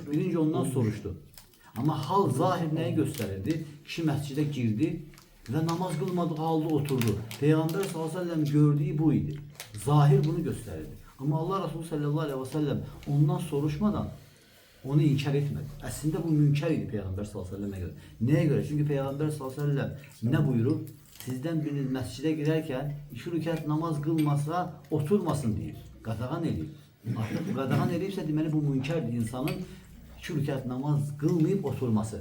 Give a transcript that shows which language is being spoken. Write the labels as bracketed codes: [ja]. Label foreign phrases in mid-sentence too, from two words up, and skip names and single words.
[az] Birinci ondan soruşdu. Amma hal zahir nəyi göstərirdi? Kişi məscidə girdi və namaz qılmadığı halda oturdu. Peyğəmbər s.ə.v gördüyü bu idi. Zahir bunu göstərirdi. [tr] Amma Allah Resulü s.ə.v ondan soruşmadan onu inkar etmedi. Aslında bu münker idi Peygamber [ar] صلى الله عليه وسلم [tr] göre. Neye göre? Çünkü Peygamber [ar] صلى الله عليه وسلم [tr] ne buyurur? Sizden biriniz mescide girerken 2 rekat namaz kılmasa oturmasın diyor. [az] Qadağan eləyib. Artık qadağan eləyibsə deməli bu münkerdir. [tr] İnsanın 2 rekat namaz kılmayıp oturması.